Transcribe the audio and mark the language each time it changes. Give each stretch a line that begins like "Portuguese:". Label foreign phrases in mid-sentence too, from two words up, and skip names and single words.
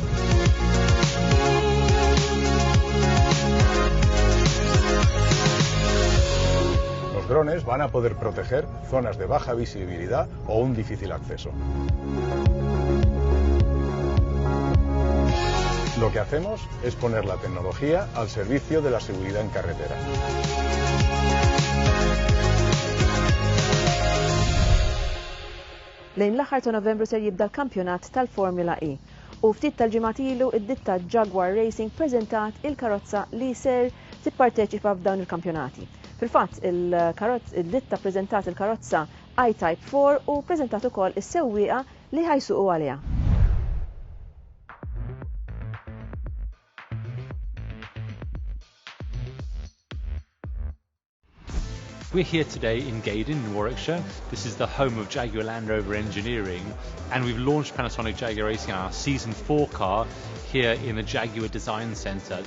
Spanish: Los drones van a poder proteger zonas de baja visibilidad o un difícil acceso. Lo que hacemos es poner la tecnología al servicio de la seguridad en carretera.
Maltese: Lejn l-aħħar ta' Novembru se jibda l-kampjonat tal-Formula E. U ftit tal-ġimgħat ilu id-ditta Jaguar Racing preżentat il-karozza li ser tipparteċipa f'dawn il-kampjonati. Fil-fatt, il-ditta preżentat il-karozza I-Type 4 u preżentat ukoll is-sewwieqa li ħajsuqu għaliha.
English: We're here today in Gaydon in Warwickshire. This is the home of Jaguar Land Rover Engineering, and we've launched Panasonic Jaguar Racing, our Season 4 car, here in the Jaguar Design Centre.